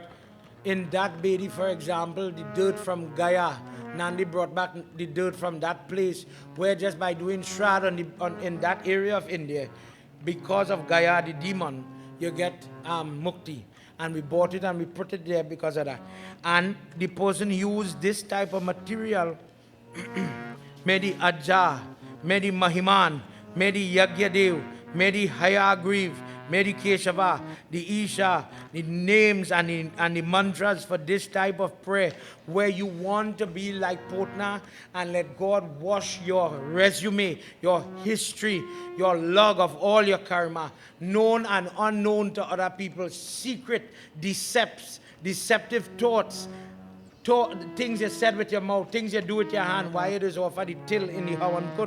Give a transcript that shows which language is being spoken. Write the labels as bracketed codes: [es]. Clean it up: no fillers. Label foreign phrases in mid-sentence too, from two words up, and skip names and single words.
[en] In that bedi, for example, the dirt from Gaya, Nandi brought back the dirt from that place, where just by doing Shraddha in that area of India, because of Gaya, the demon, you get mukti. And we bought it and we put it there because of that. And the person used this type of material, Medi Ajja, Medi Mahiman, Medi Yagyadev, Medi Hayagriv, Medi Keshava, the Isha, the names and the mantras for this type of prayer, where you want to be like Putna and let God wash your resume, your history, your log of all your karma, known and unknown to other people, secret deceptive thoughts, things you said with your mouth, things you do with your hand, why it is offered the till in the Havan Kun.